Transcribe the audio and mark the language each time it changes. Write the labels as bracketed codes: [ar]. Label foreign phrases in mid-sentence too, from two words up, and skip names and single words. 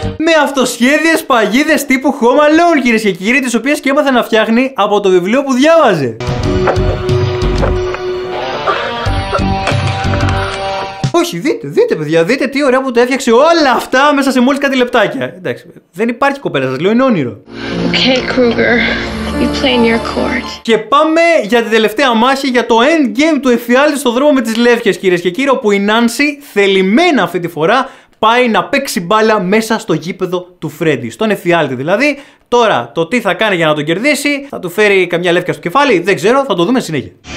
[el] με αυτοσχέδιες παγίδες τύπου Home Alone, κυρίες και κύριοι, τις οποίες και έμαθε να φτιάχνει από το βιβλίο που διάβαζε. Όχι, δείτε παιδιά, δείτε τι ωραία που το έφτιαξε όλα αυτά μέσα σε μόλις κάτι λεπτάκια. Εντάξει, δεν υπάρχει κοπέλα, σας λέω, είναι όνειρο. [en] Okay, Kruger, you play in your court. [el] Και πάμε για την τελευταία μάχη, για το endgame του εφιάλτη στο δρόμο με τις λεύκες, κυρίες και κύριοι, όπου η Νάνσι θελημένα αυτή τη φορά πάει να παίξει μπάλα μέσα στο γήπεδο του Φρέντι. Στον εφιάλτη δηλαδή. Τώρα, το τι θα κάνει για να τον κερδίσει, θα του φέρει καμιά λεύκια στο κεφάλι, δεν ξέρω, θα το δούμε συνέχεια.